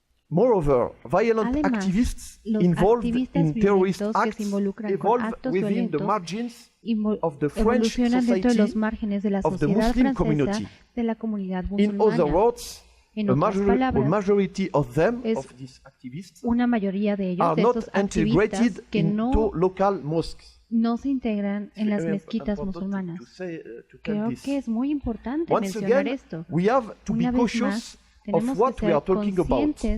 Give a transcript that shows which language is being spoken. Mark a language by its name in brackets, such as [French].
[English] Moreover, violent activists involved in terrorist acts evolve within the margins of the French society, of the Muslim community. In other words, a majority of them, of these activists, are not integrated into local mosques. [Spanish] No se integran en las mezquitas musulmanas. Creo que es muy importante mencionar esto. [English] We have to be cautious of what we are talking about.